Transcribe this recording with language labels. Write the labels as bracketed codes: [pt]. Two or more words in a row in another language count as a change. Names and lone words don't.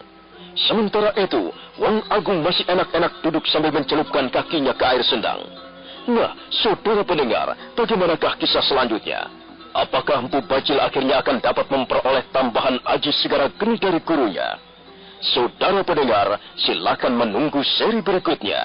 [id] Sementara itu, Wong Agung masih enak-enak duduk sambil mencelupkan kakinya ke air sendang. Nah, saudara pendengar, bagaimanakah kisah selanjutnya? Apakah Empu Bajil akhirnya akan dapat memperoleh tambahan aji segara geni dari gurunya? Saudara pendengar, silakan menunggu seri berikutnya.